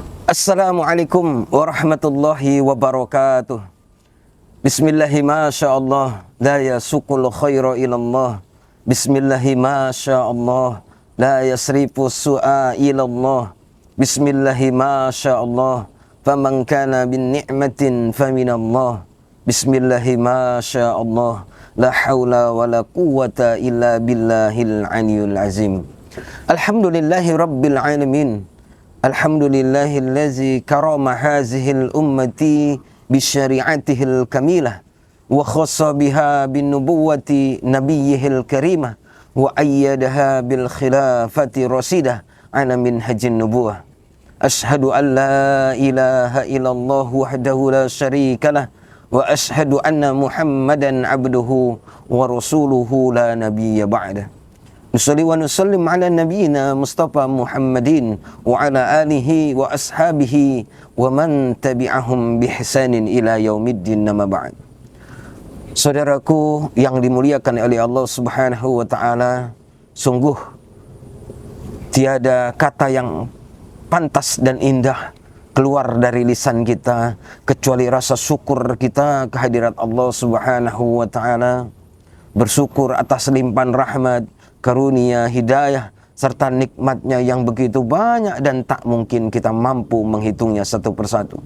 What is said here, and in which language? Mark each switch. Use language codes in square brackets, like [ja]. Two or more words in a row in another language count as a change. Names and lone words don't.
[ar] السلام عليكم ورحمة الله وبركاته. بسم الله ما شاء الله لا يسوق الخير إلا الله. بسم الله ما شاء الله لا يصرف السوء إلا الله. بسم الله ما شاء الله فما كان بنا من نعمة فمن الله. بسم الله ما شاء الله لا حول ولا قوة إلا بالله العلي العظيم. الحمد لله رب العالمين. الحمد لله الذي كرم هذه الأمة بشريعته الكاملة وخصها بنبوة نبيه الكريم وأيدها بالخلافة الراشدة على منهاج النبوة. أشهد أن لا إله إلا الله وحده لا شريك له وأشهد أن محمدا عبده ورسوله لا نبي بعده. نصلي ونسلم على نبينا المصطفى محمد وعلى آله وأصحابه ومن تبعهم بإحسان إلى يوم الدين أما بعد. [id] Saudaraku yang dimuliakan oleh [ar] الله سبحانه وتعالى, [id] sungguh tiada kata yang pantas dan indah keluar dari lisan kita kecuali rasa syukur kita kehadirat [ar] الله سبحانه وتعالى, [id] bersyukur atas limpahan rahmat, karunia, hidayah, serta nikmatnya yang begitu banyak dan tak mungkin kita mampu menghitungnya satu persatu.